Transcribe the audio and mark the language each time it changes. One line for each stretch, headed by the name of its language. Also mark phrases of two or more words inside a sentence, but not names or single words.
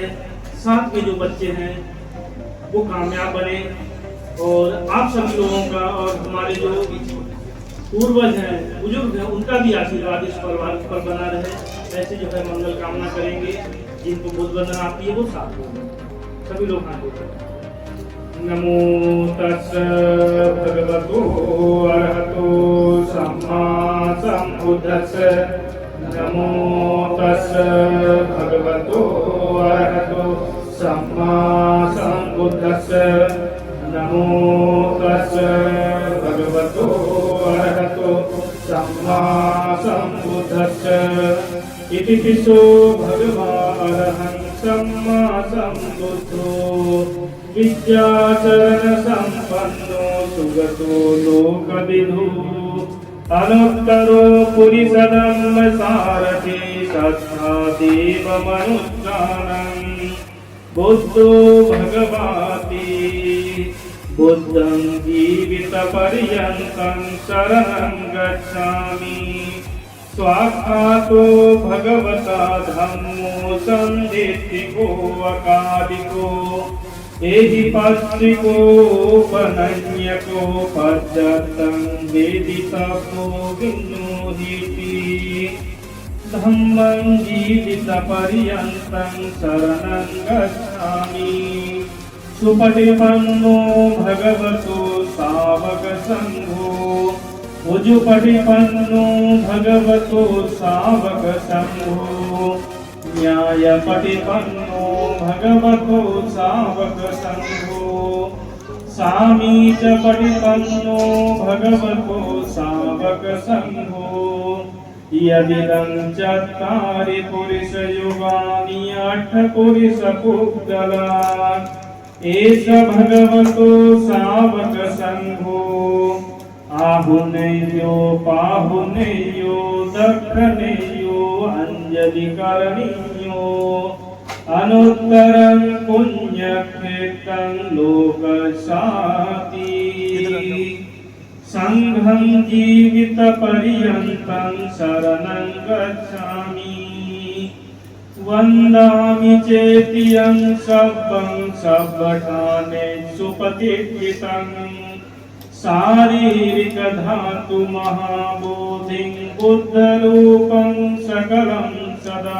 Hindi: साथ के जो बच्चे हैं वो कामयाब बने और आप सभी लोगों का और हमारे जो पूर्वज हैं बुजुर्ग हैं उनका भी आशीर्वाद इस परिवार पर बना रहे। ऐसे जो है मंगल कामना करेंगे। जिनको बुद्ध वंदना आती है वो साथ में सभी लोग हाथ उठाएं।
Pali: नमो तस्स भगवतो अरहतो सम्मा सम्बुद्धस्स। नमो तस्स भगवतो अरहतो सम्मा सम्बुद्धस्स। नमो तस्स भगवतो अरहतो सम्मा सम्बुद्धस्स। इति पिसो भगवान् अरहं सम्मा सम्बुद्धो विद्याचरण संपन्नो सुगतो लोकविदु। अनुत्तरो पुरिसदं सारथि सत्ता देवमनुष्ठानं। बुद्धो भगवाति बुद्धं जीवितपर्यन्तं शरणं गच्छामि। स्वाक्षातो भगवता धम्मो सन्दिष्टिको अकालिको। एहि पश्चिकोपनन्यको पश्चात्तं वेदितव्यो विनोदिति। धम्मं जीवितपर्यन्तं शरणं गच्छामि। सुपटिपन्नो भगवतो सावकसङ्घो। उजुपटिपन्नो भगवतो सावकसङ्घो। न्यायपटिपन्नो भगवतो सावकसङ्घो। सामीचपटिपन्नो भगवतो सावकसङ्घो। यदिदं चत्वारि पुरुषयुगानि 8 पुरुषपुद्गलान्। एष भगवतो सावकसङ्घो। आहुनेयो पाहुनेयो दक्षिणेयो अंजलिकरणीयो। अनुत्तरं पुण्यक्षेत्रं लोकशान्ति। संघं जीवितपर्यन्तं शरणं गच्छामि। वन्दामि चेत्यं शब्दं शब्दठाने सुपतिष्ठितं। शारीरिक धातु महाबोधिं बुद्धरूपं सकलं सदा।